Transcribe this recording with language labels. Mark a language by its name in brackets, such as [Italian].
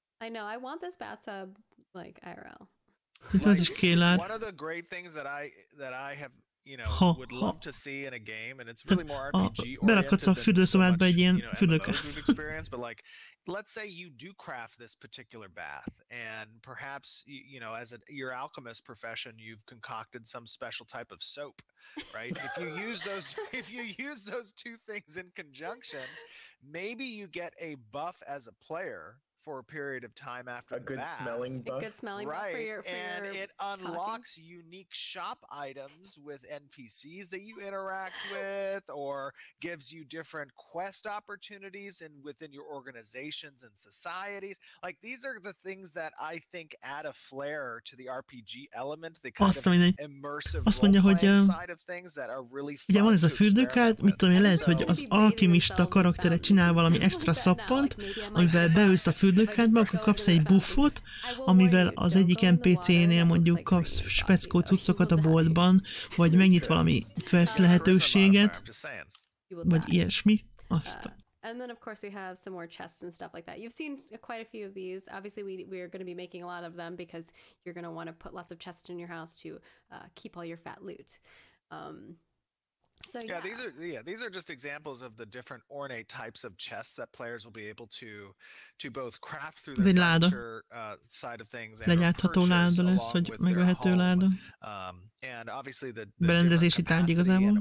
[English] I know, I want this bathtub like IRL. [Hungarian] Ez is kélár. [English] One of the great things that I have would love to see in a game, and it's really more RPG [Hungarian] berakadsz a fürdőszobádba egy ilyen fürdőkád. [English] Experience, but like, let's say you do craft this particular bath, and perhaps as your alchemist profession, you've concocted some special type of soap, right? If you use those two things in conjunction, maybe you get a buff as a player for a period of time after the bath. Smelling buff. A good smelling buff for your and it unlocks unique shop items with NPCs that you interact with, or gives you different quest opportunities within your organizations and societies. Like, these are the things that I think add a flair to the RPG element, the kind of immersive role-playing side of things that are really fun. [Hungarian] Ugye van ez a fürdőkád, mit tudom én, lehet, hogy az alkimista karaktere csinál valami extra szappant, amivel beülsz a fürdőkádba, akkor kapsz egy buffot, amivel az egyik NPC-nél mondjuk kapsz speckó cuccokat a boltban, vagy megnyit valami quest lehetőséget, vagy ilyesmi. Aztán. [English] And then, of course, we have some more chests and stuff like that. You've seen quite a few of these. Obviously, we're going to be making a lot of them because you're going to want to put lots of chests in your house to keep all your fat loot. So these are just examples of the different ornate types of chests that players will be able to both craft through the furniture side of things and [Hungarian] legyártható láda lesz, vagy megvehető láda. [English] And obviously the [Hungarian] berendezési tárgy igazából.